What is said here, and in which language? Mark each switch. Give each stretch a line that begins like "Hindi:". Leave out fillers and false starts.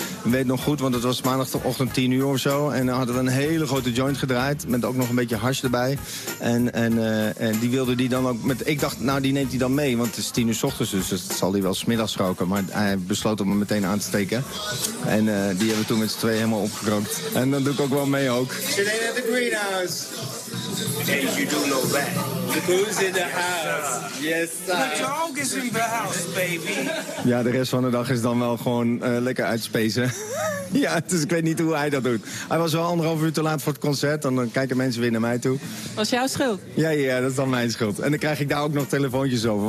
Dutch: Ik weet nog goed, want het was maandagochtend 10 uur of zo. En dan hadden we een hele grote joint gedraaid met ook nog een beetje hash erbij. En die wilde die dan ook... Ik dacht, nou, die neemt hij dan mee, want het is 10 uur 's ochtends. Dus dat zal hij wel 's middags roken. Maar hij besloot om hem meteen aan te steken. En die hebben we toen met z'n tweeën helemaal opgekrookt. En dan doe ik ook wel mee ook.
English: Today at the greenhouse. And you do know that. Who's in the house? Yes, sir. The dog is in the house, baby.
Dutch: Ja, de rest van de dag is dan wel gewoon lekker uitspacen. Ja, dus ik weet niet hoe hij dat doet. Hij was wel 1,5 uur te laat voor het concert. En dan kijken mensen weer naar mij toe. Was jouw schuld? Ja, dat is dan mijn schuld. En dan krijg ik daar ook nog telefoontjes over.